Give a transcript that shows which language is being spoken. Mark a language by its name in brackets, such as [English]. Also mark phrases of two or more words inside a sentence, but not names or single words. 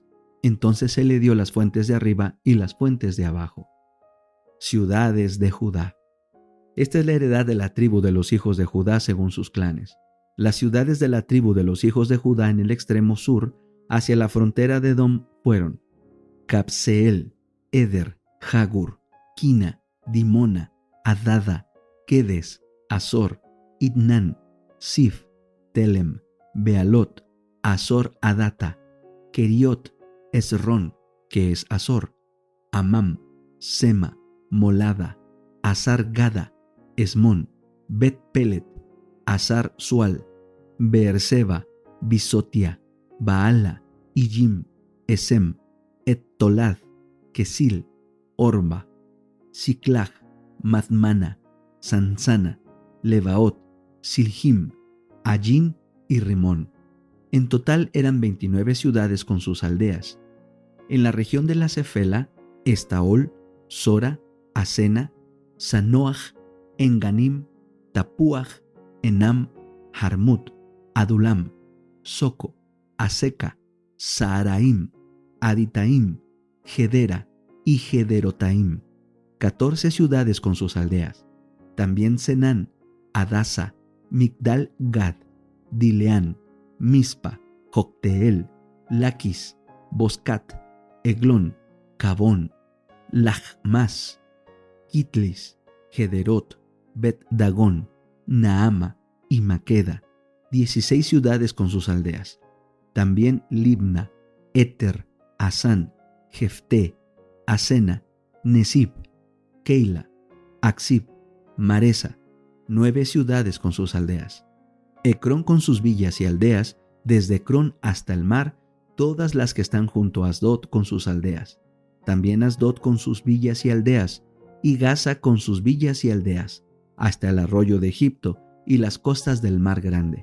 [Spanish] Entonces él le dio las fuentes de arriba y las fuentes de abajo. Ciudades de Judá. Esta es la heredad de la tribu de los hijos de Judá según sus clanes. Las ciudades de la tribu de los hijos de Judá en el extremo sur, hacia la frontera de Edom, fueron Cabseel, Eder, Jagur, Kina, Dimona, Adada, Kedes, Azor, Idnan, Sif, Telem, Bealot, Azor Adata, Keriot, Esrón, que es Azor, Amam, Sema, Molada, Azar Gada, Esmón, Bet Pelet, Azar Sual, Beerseba, Bisotia, Baala, Ijim, Esem, Et-Tolad, Kesil, Orba, Siklag, Madmana, Sansana, Lebaot, Silhim, Ayin y Rimón. En total eran 29 ciudades con sus aldeas. En la región de la Cefela, Estaol, Sora, Asena, Sanoach, Enganim, Tapuach, Enam, Jarmut, Adulam, Soco, Aseca, Saaraim, Aditaim, Gedera y Gederotaim. 14 ciudades con sus aldeas. También Senán, Adasa, Migdal Gad, Dileán, Mispa, Jocteel, Laquis, Boscat, Eglón, Cabón, Lachmas, Kitlis, Gederot, Bet-Dagón, Naama y Maqueda, 16 ciudades con sus aldeas. También Libna, Éter, Asán, Jefté, Asena, Nesib, Keila, Aksib, Maresa, 9 ciudades con sus aldeas. Ecrón con sus villas y aldeas, desde Ecrón hasta el mar, todas las que están junto a Asdod con sus aldeas. También Asdod con sus villas y aldeas, y Gaza con sus villas y aldeas, hasta el arroyo de Egipto y las costas del mar grande.